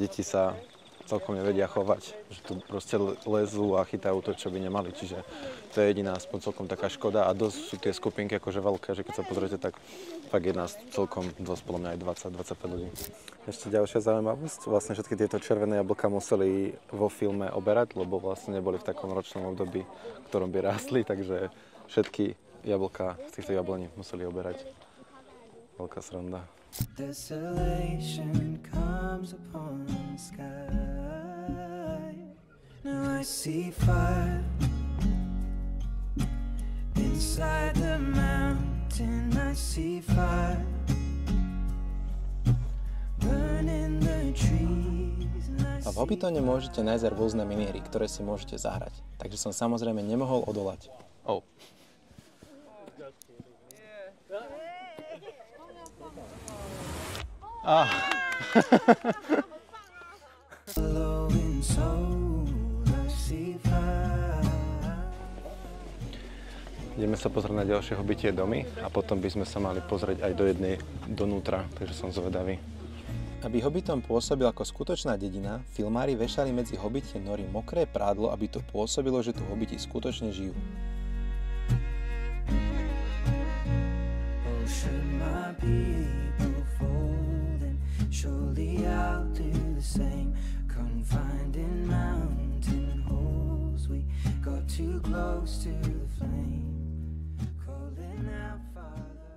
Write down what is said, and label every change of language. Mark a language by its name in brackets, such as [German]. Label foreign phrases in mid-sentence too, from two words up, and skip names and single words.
[Slovak] deti sa celkom nevedia chovať, že tu proste lezú a chytajú to, čo by nemali, čiže to je jediná aspoň celkom taká škoda a dosť sú tie skupinky akože veľké, že keď sa pozriete, tak fakt je nás celkom dosť, podľa mňa aj 20-25 ľudí. Ešte ďalšia zaujímavosť, vlastne všetky tieto červené jablká museli vo filme oberať, lebo vlastne neboli v takom ročnom období, v ktorom by rástli, takže všetky jablka z týchto jablení museli oberať. Veľká sranda. [English] Desolation comes upon the sky. Now I see fire inside the mountain. I see fire burning the trees. [Slovak] A v Hobitone môžete nájsť rôzne miniery, ktoré si môžete zahrať. Takže som samozrejme nemohol odolať. Oh. [English] Glowing soul, I see fire. [Slovak] Ideme sa pozrieť na ďalšie hobitie domy a potom by sme sa mali pozrieť aj donútra, takže som zvedavý. Aby Hobbiton pôsobil ako skutočná dedina, filmári vešali medzi hobitie nory mokré prádlo, aby to pôsobilo, že tu hobiti skutočne žijú. [English] Oh, should my people fold, and surely I'll do the same. Confined in mountain holes, we got too close to the flame. Calling out, Father.